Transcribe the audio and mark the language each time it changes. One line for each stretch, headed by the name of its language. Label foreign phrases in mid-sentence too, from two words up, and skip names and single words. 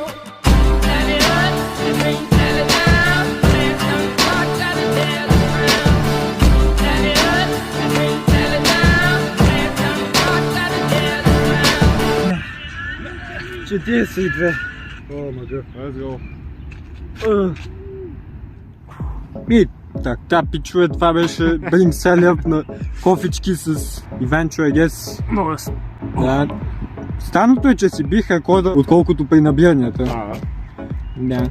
English: Sally up and bring Sally down. Last done start, gotta tell the ground. Sally up and bring Sally down. Last done start, gotta tell the ground. 42.
Bulgarian: О, мъгъв,
English: let's go.
Bulgarian: И така, пичове, това беше Bring Sally Up на кофички с Иванчо,
English: I guess.
Bulgarian: Много ясно. Да. Станото е, че си бих рекорда, отколкото при набиранията. Да.